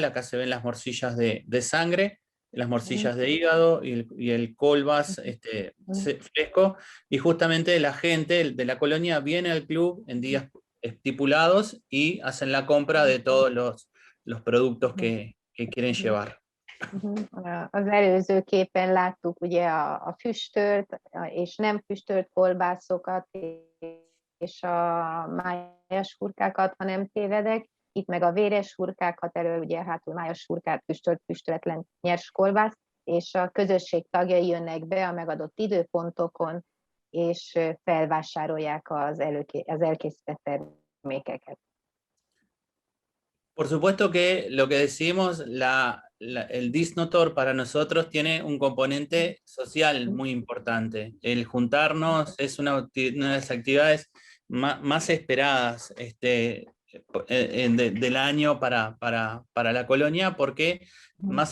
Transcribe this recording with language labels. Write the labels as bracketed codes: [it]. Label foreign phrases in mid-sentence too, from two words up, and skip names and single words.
[es] Acá se ven las morcillas de sangre, las morcillas de hígado y el colbas fresco, y justamente la gente de la colonia viene al club en días estipulados y hacen la compra de todos los productos que quieren llevar. [hu] Az előző képen láttuk ugye a füstölt és nem füstölt kolbászokat és a májas hurkákat, ha nem tévedek. Itt meg a véres hurkákat, elől ugye hátul májas hurkát, füstöletlen nyers kolbász, és a közösség tagjai jönnek be a megadott időpontokon, és felvásárolják az elkészített termékeket. [es] Por supuesto que lo que decimos, el Disnotor para nosotros tiene un componente social muy importante. El juntarnos es una de las actividades más esperadas del año para la colonia, porque más